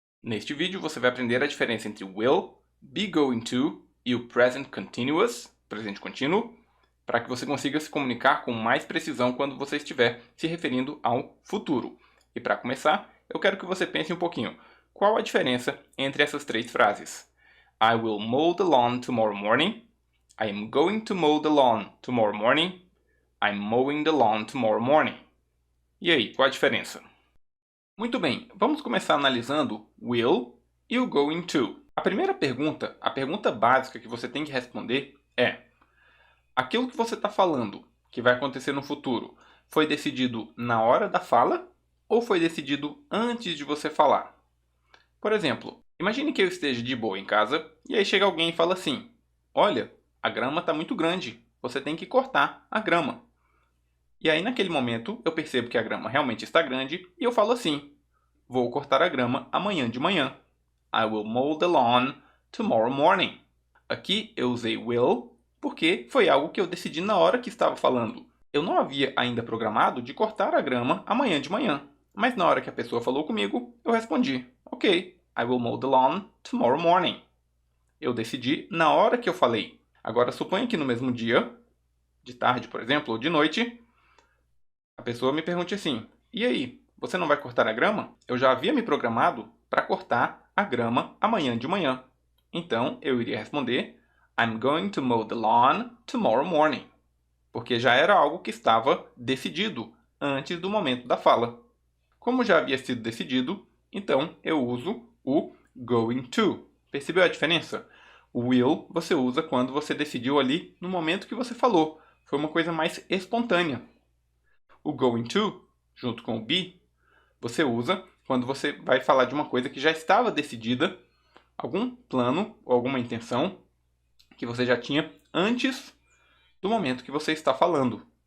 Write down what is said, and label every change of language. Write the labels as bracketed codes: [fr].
[pt] Neste vídeo você vai aprender a diferença entre will, be going to e o present continuous, presente contínuo, para que você consiga se comunicar com mais precisão quando você estiver se referindo ao futuro. E para começar, eu quero que você pense um pouquinho. Qual a diferença entre essas três frases? [en] I will mow the lawn tomorrow morning. I am going to mow the lawn tomorrow morning. I'm mowing the lawn tomorrow morning. [pt] E aí, qual a diferença? Muito bem, vamos começar analisando will e o going to. A primeira pergunta, a pergunta básica que você tem que responder é: aquilo que você está falando, que vai acontecer no futuro, foi decidido na hora da fala ou foi decidido antes de você falar? Por exemplo, imagine que eu esteja de boa em casa e aí chega alguém e fala assim: olha, a grama está muito grande, você tem que cortar a grama. E aí naquele momento eu percebo que a grama realmente está grande e eu falo assim: vou cortar a grama amanhã de manhã. [en] I will mow the lawn tomorrow morning. [pt] Aqui eu usei will porque foi algo que eu decidi na hora que estava falando. Eu não havia ainda programado de cortar a grama amanhã de manhã. Mas na hora que a pessoa falou comigo, eu respondi: ok, [en] I will mow the lawn tomorrow morning. [pt] Eu decidi na hora que eu falei. Agora suponha que no mesmo dia, de tarde por exemplo, ou de noite, a pessoa me pergunte assim: e aí, você não vai cortar a grama? Eu já havia me programado para cortar a grama amanhã de manhã. Então, eu iria responder: [en] I'm going to mow the lawn tomorrow morning. [pt] Porque já era algo que estava decidido antes do momento da fala. Como já havia sido decidido, então eu uso o going to. Percebeu a diferença? O will você usa quando você decidiu ali no momento que você falou. Foi uma coisa mais espontânea. O going to, junto com o be, você usa quando você vai falar de uma coisa que já estava decidida, algum plano ou alguma intenção que você já tinha antes do momento que você está falando.